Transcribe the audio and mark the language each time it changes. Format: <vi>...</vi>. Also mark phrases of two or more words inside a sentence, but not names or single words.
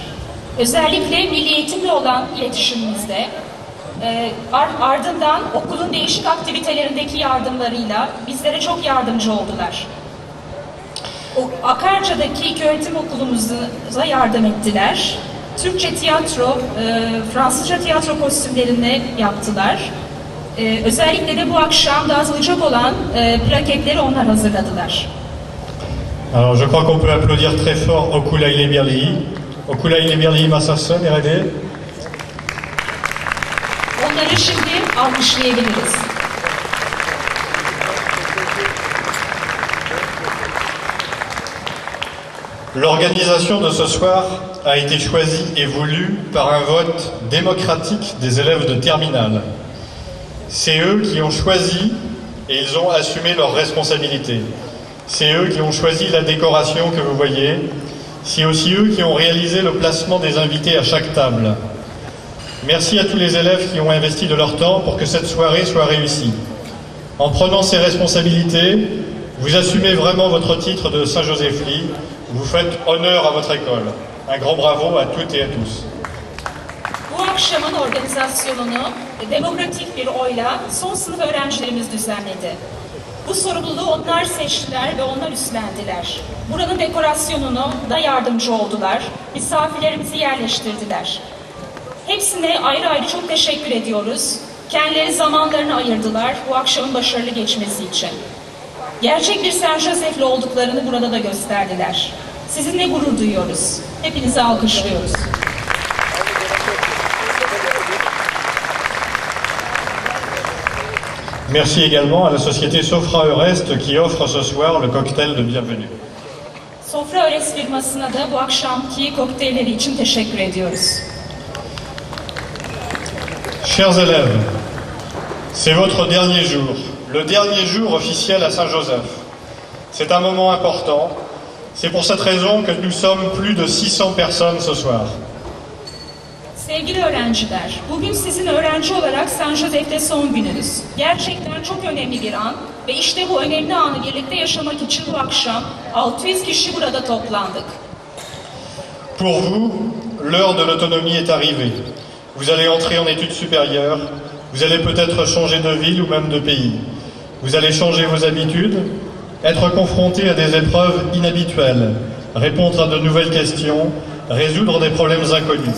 <tr>Özellikle milli eğitimle olan iletişimimizde, ardından okulun değişik aktivitelerindeki yardımlarıyla bizlere çok yardımcı oldular. Akarca'daki ilköğretim okulumuza yardım ettiler. Türkçe tiyatro, Fransızca tiyatro kostümlerini yaptılar. Özellikle de bu akşam dağıtılacak olan plaketleri onlar hazırladılar.</tr> <fr>Alors je crois qu'on peut applaudir très fort Okul Aile Birliği.</fr> <tr>Okul Aile Birliği masası nerede? Onları şimdi alkışlayabiliriz.</tr> <fr>L'organisation de ce soir a été choisie et voulue par un vote démocratique des élèves de terminale. C'est eux qui ont choisi et ils ont assumé leurs responsabilités. C'est eux qui ont choisi la décoration que vous voyez. C'est aussi eux qui ont réalisé le placement des invités à chaque table. Merci à tous les élèves qui ont investi de leur temps pour que cette soirée soit réussie. En prenant ces responsabilités, vous assumez vraiment votre titre de Saint-Joseph-Ly. Vous faites honneur à votre école. Un grand bravo à toutes et à tous.</fr> <tr>Bu akşamın organizasyonunu demokratik bir oyla son sınıf öğrencilerimiz düzenledi. Bu sorumluluğu onlar seçtiler ve onlar üstlendiler. Buranın dekorasyonunu da yardımcı oldular. Misafirlerimizi yerleştirdiler. Hepsine ayrı ayrı çok teşekkür ediyoruz. Kendileri zamanlarını ayırdılar bu akşamın başarılı geçmesi için. Gerçek bir Saint Joseph'li olduklarını burada da gösterdiler. Sizinle gurur duyuyoruz. Hepinizi alkışlıyoruz.</tr> <fr>Merci également à la société Sofra Eurest qui offre ce soir le cocktail de bienvenue.</fr> <tr>Sofra Eurest firmasına da bu akşamki kokteylleri için teşekkür ediyoruz.</tr> <fr>Chers élèves, c'est votre dernier jour, le dernier jour officiel à Saint-Joseph. C'est un moment important. C'est pour cette raison que nous sommes plus de 600 personnes ce soir.</fr> <tr>Sevgili öğrenciler, bugün sizin öğrenci olarak Saint Joseph'te son gününüz. Gerçekten çok önemli bir an ve işte bu önemli anı birlikte yaşamak için bu akşam 600 kişi burada toplandık.</tr> <fr>Pour vous, l'heure de l'autonomie est arrivée. Vous allez entrer en études supérieures, vous allez peut-être changer de ville ou même de pays. Vous allez changer vos habitudes, être confronté à des épreuves inhabituelles, répondre à de nouvelles questions, résoudre des problèmes inconnus.</fr>